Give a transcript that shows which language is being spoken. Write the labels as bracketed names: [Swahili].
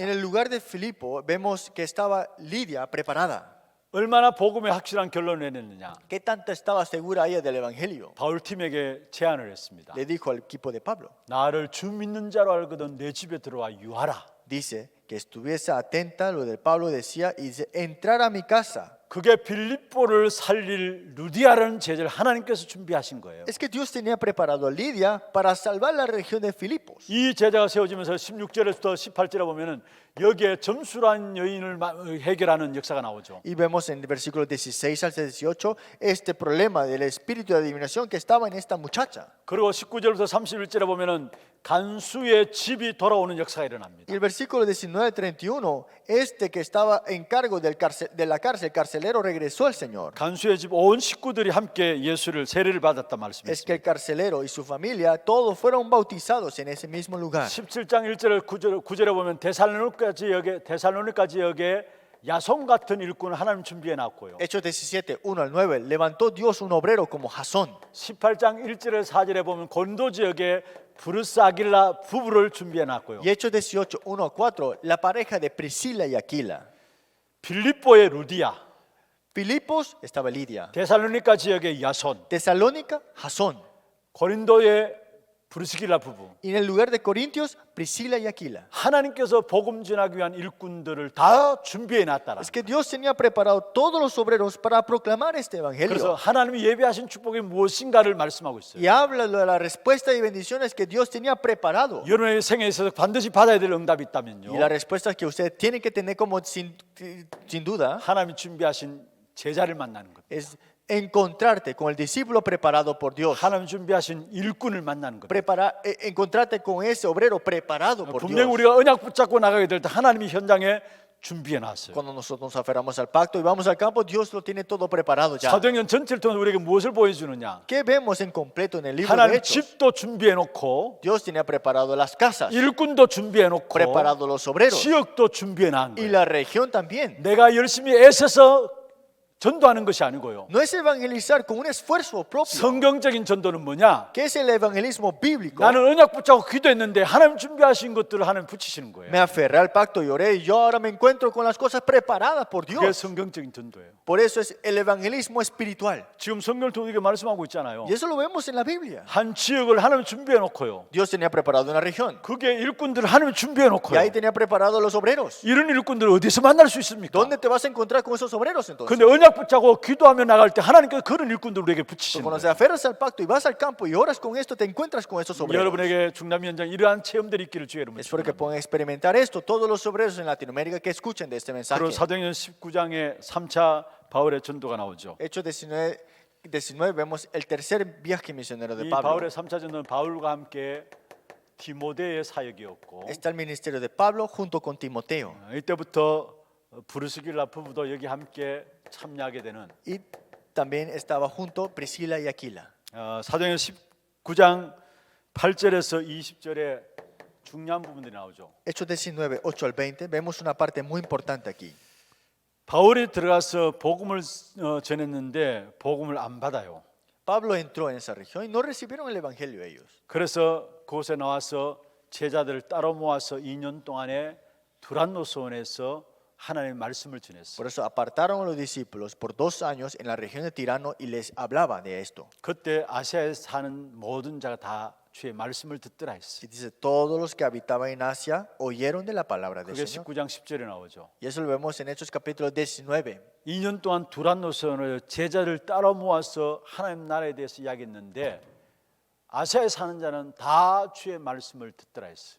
[Spanish] En el lugar de Filipo vemos que estaba Lidia preparada. [Korean] 얼마나 복음에 확실한 결론을 내렸느냐? [Spanish] ¿Qué tanto estaba segura ella del evangelio? [Korean] 바울 팀에게 제안을 했습니다. [Spanish] Le dijo al equipo de Pablo. [Korean] 나를 주 믿는 자로 알거든 내 집에 들어와 유하라. [Spanish] Dice que estuviese atenta a lo del Pablo decía y dice entrar a mi casa. [Korean] 그게 빌립보를 살릴 루디아라는 제자를 하나님께서 준비하신 거예요. [Spanish] Es que Dios tenía preparado a Lidia para salvar la región de Filipos. [Korean] 이 제자가 세워지면서 16절에서 18절에 보면은 여기에 점수란 여인을 해결하는 역사가 나오죠. [Spanish] Y vemos en el versículo 16 al 18 este problema del espíritu de adivinación que estaba en esta muchacha. [Korean] 그리고 19절부터 31절에 보면은 간수의 집이 돌아오는 역사가 일어납니다. [Spanish] Y el versículo 19 al 31, este que estaba en cargo de la cárcel, el carcelero regresó al Señor. [Korean] 간수의 집 온 식구들이 함께 예수를 세례를 받았다 [Spanish] Es que el carcelero y su familia todos fueron bautizados en ese mismo lugar. [Korean] 17장 1절 9절에 보면 데살로니까지 역에 야손 같은 일꾼을 하나님 준비해 놨고요. [Spanish] Hechos 17, 1 al 9, levantó Dios un obrero como Jasón. [Korean] 18장 1절에서 4절에 보면 곤도 지역에 브루스 아길라 부부를 준비해 놨고요. [Spanish] Y Hechos 18, 1 al 4, la pareja de Priscila y Aquila. [Korean] 빌립보의 루디아, [Spanish] Filipos estaba Lidia. [Korean] 데살로니가 지역의 야손, [Spanish] Tesalónica, Jasón. [Korean] 고린도의 브루스길라 부부. [Spanish] Y en el lugar de Corintios, Priscila y Aquila. [Korean] 하나님께서 복음 전하기 위한 일꾼들을 다 준비해 놨다라. [Spanish] Es que Dios tenía preparado todos los obreros para proclamar este [Korean] 그래서 [Spanish] evangelio. [Korean] 하나님이 예배하신 축복이 무엇인가를 말씀하고 있어요. [Spanish] Y habla de la respuesta y bendiciones que Dios tenía preparado. [Korean] 여러분의 생애에 있어서 반드시 받아야 될 응답이 있다면요. [Spanish] Y la respuesta que usted tiene que tener como sin duda [Korean] 하나님이 준비하신 제자를 만나는 겁니다. [Spanish] es encontrarte con el discípulo preparado por Dios. [Korean] 하나님 준비하신 일꾼을 만나는 겁니다. [Spanish] Encontrarte con ese obrero preparado por [Korean] 분명히 [Spanish] Dios. [Korean] 우리가 언약 붙잡고 나가게 될 때 하나님이 현장에 준비해 놨어요. [Spanish] Cuando nosotros nos aferramos al pacto y vamos al campo, Dios lo tiene todo preparado ya. [Korean] 사도행전 전체를 통해서 우리에게 무엇을 보여주느냐? [Spanish] ¿Qué vemos en completo en el libro de [Korean] 하나님 [Spanish] Hechos? [Korean] 집도 준비해 놓고 [Spanish] Dios tenía preparado las casas, [Korean] 일꾼도 준비해 놓고 [Spanish] preparado los obreros [Korean] 지역도 준비해 놓은 [Spanish] y la región también. [Korean] 내가 열심히 애써서 전도하는 것이 아니고요. [Spanish] No es evangelizar con un esfuerzo propio. [Korean] 성경적인 전도는 뭐냐? [Spanish] ¿Qué es el evangelismo bíblico? [Korean] 나는 언약 붙잡고 기도했는데 하나님 준비하신 것들을 하나님 붙이시는 거예요. [Spanish] Me aferré al pacto y oré y yo ahora me encuentro con las cosas preparadas por [Korean] 그게 [Spanish] Dios. [Korean] 성경적인 전도예요. [Spanish] Por eso es el evangelismo espiritual. [Korean] 지금 성경을 통해 우리에게 말씀하고 있잖아요. [Spanish] Y eso lo vemos en la Biblia. [Korean] 한 지역을 하나님 준비해 놓고요. [Spanish] Dios tenía preparado una región [Korean] 그게 일꾼들을 하나님 준비해 [Spanish] y [Korean] 놓고요. [Spanish] ahí tenía preparado los obreros. [Korean] 이런 일꾼들 어디서 만날 수 있습니까? [Spanish] ¿Dónde te vas a encontrar con esos obreros entonces? [Korean] 근데 언약 언약 붙잡고 기도하며 나갈 때 하나님께서 그런 일꾼들 우리에게 붙이시는 [Spanish] Cuando te [Korean] 거예요. [Spanish] aferras al pacto y vas al campo y oras con esto, te encuentras con esos obreros. [Korean] 여러분에게 중남미 현장 이러한 체험들이 있기를 주의 이름으로 [Spanish] Espero que [Korean] 축원합니다. [Spanish] puedan experimentar esto todos los obreros en Latinoamérica que escuchen de este mensaje. [Korean] 그리고 사도행전 19장에 3차 바울의 전도가 나오죠. [Spanish] Hechos 19 vemos el tercer viaje misionero de [Korean] 이 [Spanish] Pablo. [Korean] 바울의 3차 전도는 바울과 함께 디모데의 사역이었고 [Spanish] Está el ministerio de Pablo junto con Timoteo. [Korean] 이때부터 브루스길라 부부도 여기 함께 참여하게 되는 [Spanish] Y también estaba junto Priscila y Aquila. [Korean] 사도행전 19장 8절에서 20절에 중요한 부분들이 나오죠. [Spanish] Hechos 19, 8 al 20, vemos una parte muy importante aquí. [Korean] 바울이 들어가서 복음을 전했는데 복음을 안 받아요. [Spanish] Pablo entró en esa región y no recibieron el evangelio ellos. [Korean] 그래서 그곳에 나와서 제자들을 따로 모아서 2년 동안에 두란노스원에서 하나님의 말씀을 전했어요. [Spanish] Por eso apartaron a los discípulos por 2 años en la región de Tirano y les hablaba de esto. [Korean] 그때 아시아에 사는 모든 자가 다 주의 말씀을 듣더라 했어요. [Spanish] Y dice, todos los que habitaban en Asia oyeron de la palabra del [Korean] 그게 19장 10절에 나오죠. [Spanish] Y eso lo vemos en Hechos capítulo 19. [Korean] 2년 동안 두란노스원을 제자를 따로 모아서 하나님 나라에 대해서 이야기했는데 아시아에 사는 자는 다 주의 말씀을 듣더라 했어요.